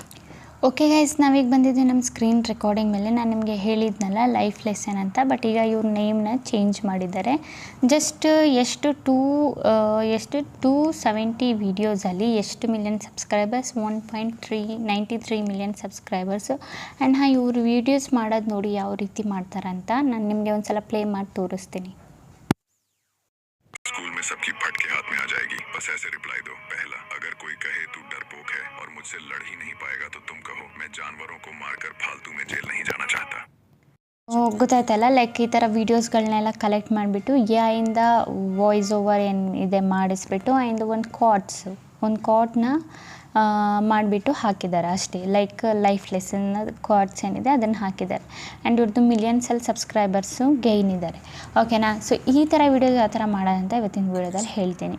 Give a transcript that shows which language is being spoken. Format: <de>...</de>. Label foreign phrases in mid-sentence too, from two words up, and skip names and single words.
<en>okay guys,</en> <kn>ನಾವೀಗ ಬಂದಿದ್ದೀವಿ ನಮ್ಮ</kn> <en>screen recording</en> <kn>ಮೇಲೆ. ನಾನು ನಿಮಗೆ ಹೇಳಿದ್ನಲ್ಲ</kn> <en>life lesson</en> <kn>ಅಂತ, ಬಟ್ ಈಗ ಇವ್ರ ನೇಮ್ನ ಚೇಂಜ್ ಮಾಡಿದ್ದಾರೆ. ಜಸ್ಟ್ ಎಷ್ಟು 270 ವೀಡಿಯೋಸಲ್ಲಿ ಎಷ್ಟು</kn> <en>million subscribers,</en> <kn>1.93</kn> <en>million subscribers.</en> <kn>ಆ್ಯಂಡ್ ಇವರು ವೀಡಿಯೋಸ್ ಮಾಡೋದು ನೋಡಿ ಯಾವ ರೀತಿ ಮಾಡ್ತಾರಂತ ನಾನು ನಿಮಗೆ ಒಂದು ಸಲ ಪ್ಲೇ ಮಾಡಿ ತೋರಿಸ್ತೀನಿ.</kn> <hi>स्कूल में सबकी फटके हाथ में आ जाएगी, बस ऐसे रिप्लाई दो. पहला, अगर कोई कहे तू डरपोक है और मुझसे लड़ ही नहीं पाएगा तो तुम कहो मैं जानवरों को मारकर फालतू में जेल नहीं जाना चाहता.</hi> <kn>ಗೊತ್ತಾಯ್ತಲ್ಲ, ಲೈಕ್ ಈ ಥರ ವೀಡಿಯೋಸ್ಗಳನ್ನೆಲ್ಲ ಕಲೆಕ್ಟ್ ಮಾಡಿಬಿಟ್ಟು AI ಇಂದ</kn> <en>voice over</en> <kn>ಏನಿದೆ ಮಾಡಿಸ್ಬಿಟ್ಟು ಆ್ಯಂಡ್ ಒಂದು ಕಾಟ್ನ ಮಾಡಿಬಿಟ್ಟು ಹಾಕಿದ್ದಾರೆ ಅಷ್ಟೇ.</kn> <en>like life lesson cards</en> <kn>ಏನಿದೆ ಅದನ್ನು ಹಾಕಿದ್ದಾರೆ. ಆ್ಯಂಡ್ ಇವ್ರದ್ದು ಮಿಲಿಯನ್ಸಲ್ಲಿ</kn> <en>subscribers gain</en> <kn>ಇದ್ದಾರೆ. ಓಕೆನಾ, ಸೊ ಈ ಥರ ವೀಡಿಯೋಸ್ ಯಾವ ಥರ ಮಾಡೋದಂತ ಇವತ್ತಿನ ವೀಡಿಯೋದಲ್ಲಿ ಹೇಳ್ತೀನಿ.</kn>